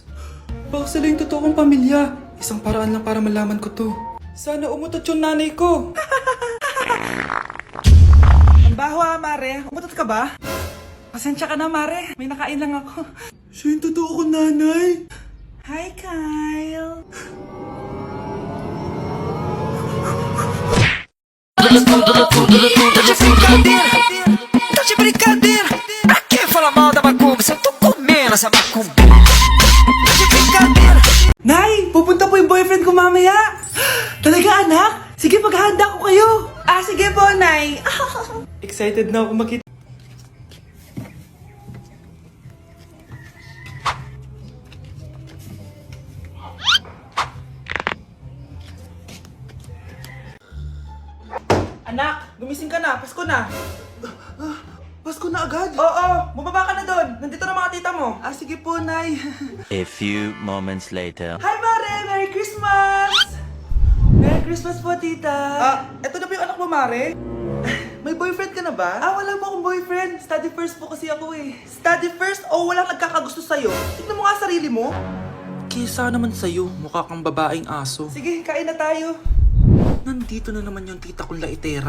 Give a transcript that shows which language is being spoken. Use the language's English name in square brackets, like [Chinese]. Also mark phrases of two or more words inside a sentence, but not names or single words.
[Filipino] Baka sila yung totoong pamilya. Isang paraan lang para malaman ko to. Sana umutot yung nanay ko. Ang baho, Mare. Umutot ka ba? Pasensya ka na, Mare. May nakain lang ako. Siya yung totoo kong nanay. [English] Hi, Kyle. [Portuguese] Tá de brincadeira, pra que falar mal da macumba se eu tô comendo essa macumba? Tá de brincadeira. [Filipino] Nay, pupunta po yung boyfriend ko mamaya. Talaga, anak? Sige, paghahanda ko kayo. Sige po, Nay. Excited na ako makita. Anak, gumising ka na. Pasko na. Pasko na agad. Oo, bumaba ka na doon. Nandito na mga tita mo. Sige po, Nay. [English] A few moments later. Hi, Mare! Merry Christmas! Merry Christmas [Filipino] po, tita. Eto na ba yung anak mo, Mare? May boyfriend ka na ba? Wala mo akong boyfriend. [English] Study first [Filipino] po kasi ako [English] Study first [Filipino] o walang nagkakagusto sa'yo? Tignan mo nga sarili mo. Kesa naman sa'yo, mukha kang babaeng aso. Sige, kain na tayo. Nandito na naman yung tita kong laitera.